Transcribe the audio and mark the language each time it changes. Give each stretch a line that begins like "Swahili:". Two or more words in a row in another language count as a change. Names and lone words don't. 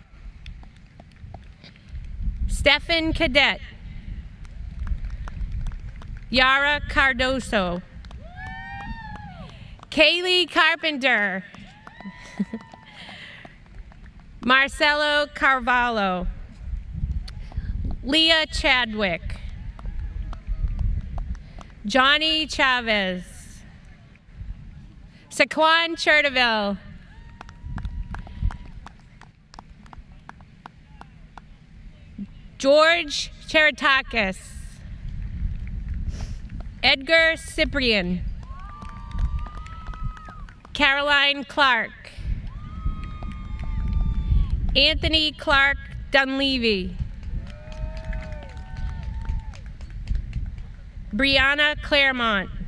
English: Stefan Cadet, Yara Cardoso, Kaylee Carpenter, Marcelo Carvalho, Leah Chadwick, Johnny Chavez, Saquon Cherteville, George Cheritakis, Edgar Cyprian, Caroline Clark, Anthony Clark Dunleavy, Brianna Claremont,